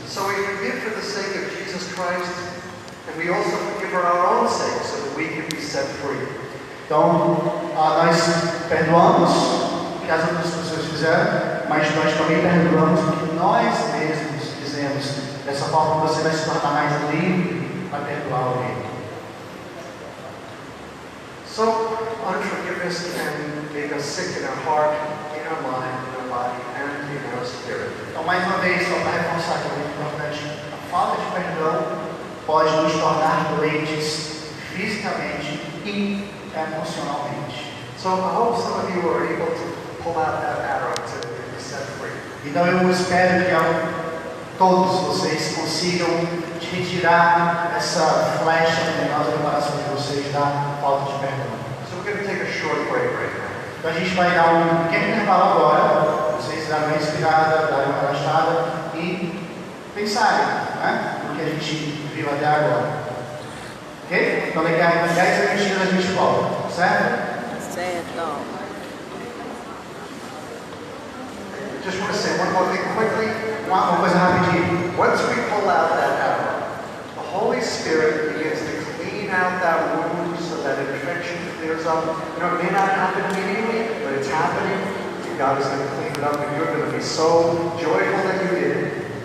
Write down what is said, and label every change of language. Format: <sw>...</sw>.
<en>So we forgive for the sake of Jesus Christ, and we also forgive for our own sake, so that we can be set free.</en> <pt>Então, nós perdoamos o que as outras pessoas fizeram, mas nós também perdoamos o que nós mesmos fizemos. Dessa forma você vai se tornar mais livre para perdoar alguém.</pt> <en>So, unforgiveness can make us sick in our heart, in our mind, in our body, and in our spirit.</en> <pt>Então, mais uma vez, só para reforçar que é muito importante, a falta de perdão pode nos tornar doentes fisicamente e emocionalmente.</pt> <en>So I hope some of you are able to pull out that arrow to be set free.</en> <pt>Então, eu espero que todos vocês consigam retirar essa flecha venenosa do coração de vocês da falta de perdão.</pt> <en>So we're going to take a short break right now.</en> <pt>Então a gente vai dar um pequeno intervalo agora, vocês darem uma respirada, darem uma relaxada e pensarem, né, no que a gente viu até agora. Ok? Então daqui a 10 minutinhos a gente volta, certo? Certo.</pt> <en>Just want to say one more thing quickly.</en> <pt>Uma coisa rapidinho.</pt> <en>Once we pull out that arrow, the Holy Spirit begins to clean out that wound so that infection clears up. You know, it may not happen immediately, but it's happening. And God is going to clean it up, and you're going to be so joyful that you did it.</en>